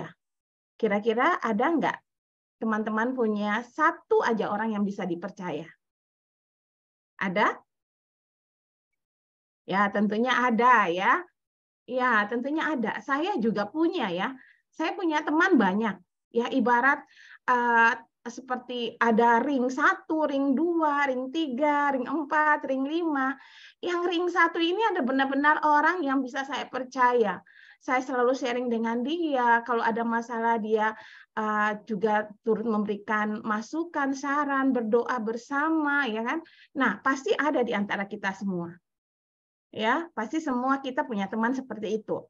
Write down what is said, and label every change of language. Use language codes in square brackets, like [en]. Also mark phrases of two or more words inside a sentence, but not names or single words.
[id] Kira-kira ada nggak teman-teman punya satu aja orang yang bisa dipercaya? Ada? Ya, tentunya ada ya. Ya, tentunya ada. Saya juga punya ya. Saya punya teman banyak. Ya, ibarat seperti ada ring 1, ring 2, ring 3, ring 4, ring 5. Yang ring 1 ini ada benar-benar orang yang bisa saya percaya. Saya selalu sharing dengan dia. Kalau ada masalah dia juga turut memberikan masukan, saran, berdoa bersama, ya kan? Nah, pasti ada di antara kita semua. Ya, pasti semua kita punya teman seperti itu.